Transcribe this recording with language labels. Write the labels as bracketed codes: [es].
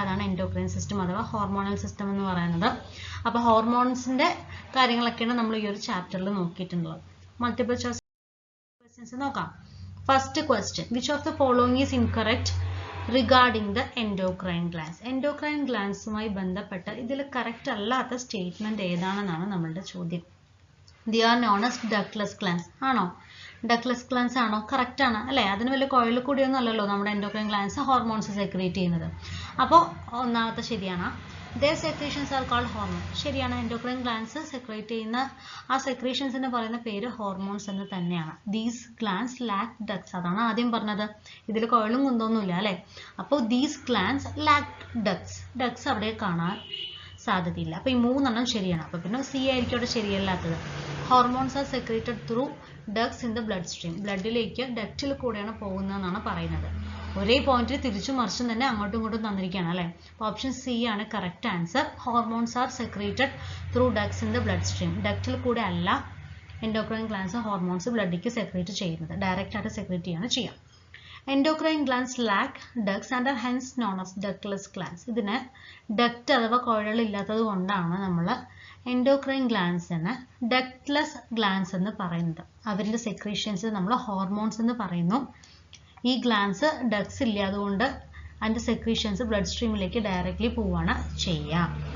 [ml] അതാണ് endocrine system അഥവാ hormonal system എന്ന് പറയുന്നത്. അപ്പോൾ ഹോർമോൺസിന്റെ കാര്യങ്ങളൊക്കെയാണ് നമ്മൾ ഈ ഒരു ചാപ്റ്ററിൽ നോക്കിയിട്ടുള്ളത്. [en] Multiple choice questions നോക്കാം. First question, which of the following is incorrect regarding the endocrine glands? [ml] Endocrine ഗ്ലാൻസുമായി ബന്ധപ്പെട്ട് ഇതിൽ കറക്റ്റ് അല്ലാത്ത സ്റ്റേറ്റ്മെന്റ് ഏതാണെന്നാണ് നമ്മളുടെ ചോദ്യം. [en] They are known as ductless glands. [ml] ആണോ? ഡക്ലെസ് ഗ്ലാൻസ് ആണോ? കറക്റ്റ് ആണ് അല്ലേ? അതിന് വലിയ കോയിൽ കൂടിയൊന്നും അല്ലല്ലോ നമ്മുടെ എൻഡോക്രൈൻ ഗ്ലാൻസ് ഹോർമോൺസ് സെക്രീറ്റ് ചെയ്യുന്നത്. അപ്പോൾ ഒന്നാമത്തെ ശരിയാണ്. [en] Their secretions are called hormones. [ml] ശരിയാണ്. എൻഡോക്രൈൻ ഗ്ലാൻസ് സെക്രീറ്റ് ചെയ്യുന്ന ആ സെക്രീഷൻസിന് പറയുന്ന പേര് ഹോർമോൺസ് എന്ന് തന്നെയാണ്. [en] These glands lack ducts. [ml] അതാണ് ആദ്യം പറഞ്ഞത്. ഇതിൽ കോയിലും കുന്തോന്നുമില്ല അല്ലേ? [en] അപ്പോൾ these glands lack ducts. [ml] Ducts അവിടെ കാണാൻ സാധ്യതയില്ല. അപ്പോൾ ഈ മൂന്നെണ്ണം ശരിയാണ്. അപ്പോൾ പിന്നെ സി ആയിരിക്കും അവിടെ ശരിയല്ലാത്തത്. [en] Hormones are secreted through ducts in the blood stream. [ml] ബ്ലഡിലേക്ക് ഡക്റ്റിൽ കൂടെയാണ് പോകുന്നതെന്നാണ് പറയുന്നത്. ഒരേ പോയിന്റിൽ തിരിച്ചും മറിച്ചും തന്നെ അങ്ങോട്ടും ഇങ്ങോട്ടും തന്നിരിക്കുകയാണ് അല്ലേ? [en] അപ്പോൾ option C ആണ് correct answer. Hormones are secreted through ducts in the blood stream. [ml] ഡക്റ്റിൽ കൂടെ അല്ല എൻഡോക്രൈൻ ഗ്ലാൻസ് ഹോർമോൺസ് ബ്ലഡിലേക്ക് സെക്രീറ്റ് ചെയ്യുന്നത്. ഡയറക്റ്റ് ആയിട്ട് സെക്രീറ്റ് ചെയ്യാണ് ചെയ്യാം. [en] Endocrine glands lack ducts and are hence known as ductless glands. [ml] ഇതിന് ഡക്റ്റ് അഥവാ കോഴകൾ ഇല്ലാത്തത് കൊണ്ടാണ് നമ്മൾ എൻഡോക്രൈൻ ഗ്ലാൻസിന് ഡക്ട്ലെസ് ഗ്ലാൻസ് എന്ന് പറയുന്നത്. അവരുടെ സെക്രീഷൻസ് നമ്മൾ ഹോർമോൺസ് എന്ന് പറയുന്നു. ഈ ഗ്ലാൻസ് ഡക്ട്സ് ഇല്ലാതുകൊണ്ട് അതിൻ്റെ സെക്രീഷൻസ് ബ്ലഡ് സ്ട്രീമിലേക്ക് ഡയറക്റ്റ്ലി പോവുകയാണ് ചെയ്യുക.